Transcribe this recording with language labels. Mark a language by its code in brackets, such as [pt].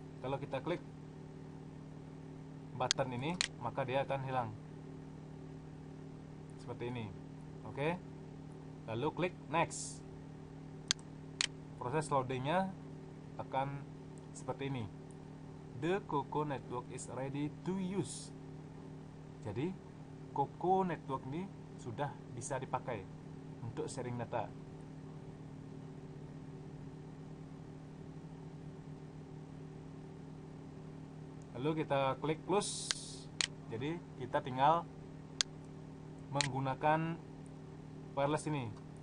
[id] Kalau kita klik button ini, maka dia akan hilang. Seperti ini. Oke. Lalu klik next. Proses loadingnya akan seperti ini. [en] The Coco network is ready to use. [id] Jadi Coco network ini sudah bisa dipakai untuk sharing data. Lalu kita klik close. Jadi kita tinggal menggunakan wireless ini.